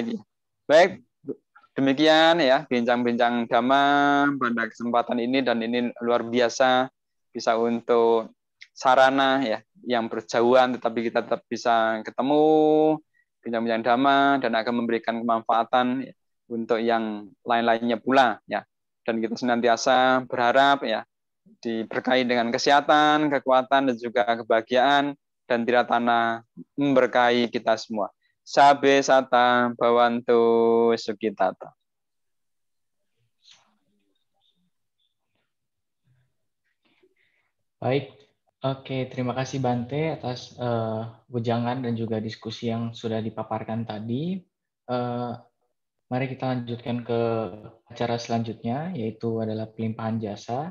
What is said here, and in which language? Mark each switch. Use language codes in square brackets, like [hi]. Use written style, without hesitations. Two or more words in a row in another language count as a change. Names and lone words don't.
[id] Demikian ya bincang-bincang Dhamma pada kesempatan ini, dan ini luar biasa bisa untuk sarana ya yang berjauhan tetapi kita tetap bisa ketemu bincang-bincang Dhamma dan akan memberikan kemanfaatan ya, untuk yang lain-lainnya pula ya. dan kita senantiasa berharap ya diberkahi dengan kesehatan, kekuatan, dan juga kebahagiaan, dan tidak tanah memberkahi kita semua. [pi] Sabe sata bawantu sukitata. [id] Baik, oke, terima kasih Bante atas wejangan dan juga diskusi yang sudah dipaparkan tadi. Mari kita lanjutkan ke acara selanjutnya, yaitu adalah pelimpahan jasa.